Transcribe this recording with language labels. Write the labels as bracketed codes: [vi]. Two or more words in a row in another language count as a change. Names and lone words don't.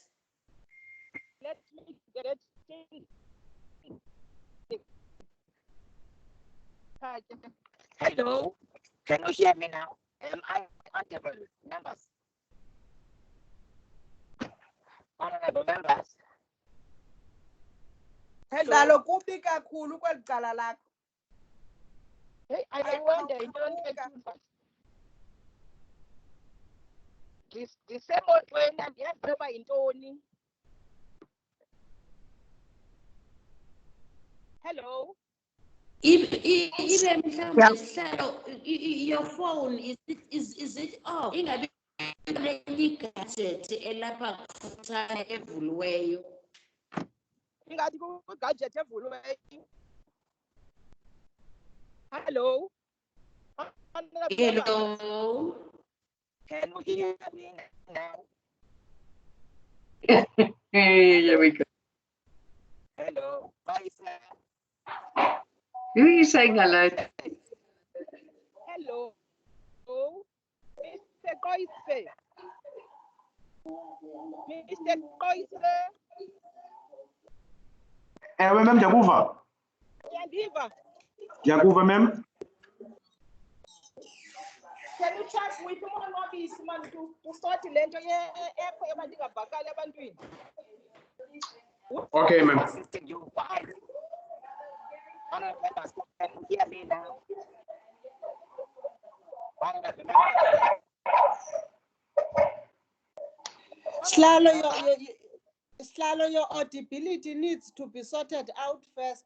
[en] Let me get it. Hello, can you hear me now? Am I audible? Members? Honorable members. [xh] Sihlalo kubi kakhulu kweli cala lakho. [en] Hey, I wonder, you don't get too fast. This same old way, and yes, never in Tony. Hello. Even your phone is it off? [xh] Ingabi gadget elapha kufutshane evuliweyo. Ingathi ku-gadget evuliweyo. [en] Hello. Hello. Can you hear me now? Hey, here we go. Hello. Bye, sir. Who are you saying hello? Hello. Mr. Koise. Mr. Koise. Ma'am, [xh] ndiyakuva. Ndiyakuva. Ndiyakuva, [en] ma'am. Can you chat with umonwabisi man to start [xh] le nto ekho yabandingavakali ebantwini? [en] Okay, ma'am. Assisting you. Why? Honorable members, can you hear me now? Honorable members. Sihlalo, your audibility needs to be sorted out first.